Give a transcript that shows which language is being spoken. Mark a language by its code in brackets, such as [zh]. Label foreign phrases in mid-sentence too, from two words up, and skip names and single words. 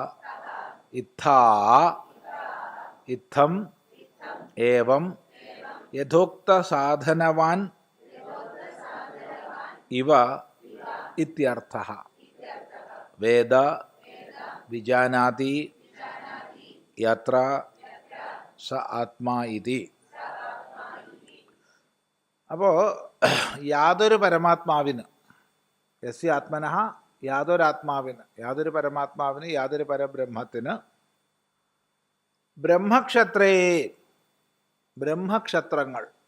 [sa] इत्थम् एवं यथोक्तसाधनवान् इव इत्यर्थः वेद विजानाति यत्र स आत्मा इति। [ml] അപ്പോൾ യാതൊരു പരമാത്മാവിന് [sa] യസ്യ ആത്മനഃ [ml] യാതൊരാത്മാവിന് യാതൊരു പരമാത്മാവിന് യാതൊരു പരബ്രഹ്മത്തിന് ബ്രഹ്മക്ഷത്രേ ബ്രഹ്മക്ഷത്രങ്ങൾ